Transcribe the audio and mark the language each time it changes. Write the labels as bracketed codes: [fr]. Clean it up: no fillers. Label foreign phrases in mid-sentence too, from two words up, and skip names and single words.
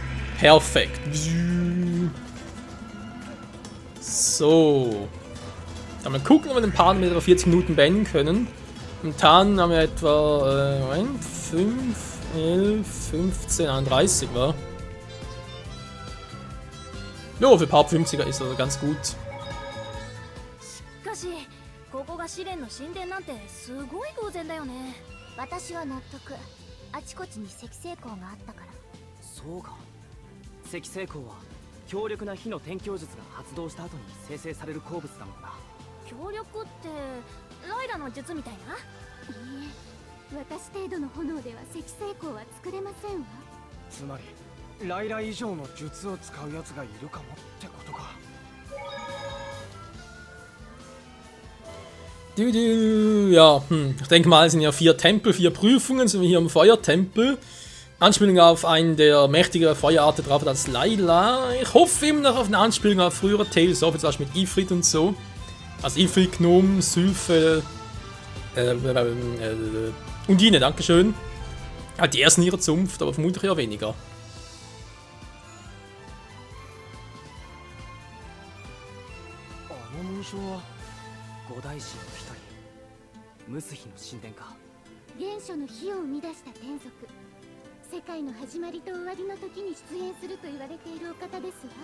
[de] Perfekt. So. Mal gucken, ob wir den Part mit 40 Minuten beenden können. Und dann haben wir etwa 5, 11, 15, 31 war. Ja, für Part 50er ist also ganz gut. [ja] しかしここが試練の神殿なんてすごい偶然だよね。私は納得。あちこちに石星鉱があったから。そうか。石星鉱は強力な火の転教術が発動した後に生成される鉱物だもんな。強力ってライラの術みたいな。いいえ、私程度の炎では石星鉱は作れませんわ。つまりライラ以上の術を使うやつがいるかもってことか。 [de] Ja, ich denke mal, es sind ja 4 Tempel, 4 Prüfungen, sind wir hier im Feuertempel. Anspielung auf einen der mächtigen Feuerarten drauf als Layla. Ich hoffe immer noch auf eine Anspielung auf frühere Tales of, jetzt mit Ifrit und so. Also Ifrit, Gnome, Sylphe, Undine, dankeschön. Halt die ersten ihrer Zunft, aber vermutlich ja weniger. [ja] 五大神の一人ムスヒの神殿か。原初の火を生み出した天族、世界の始まりと終わりの時に出現すると言われているお方ですわ。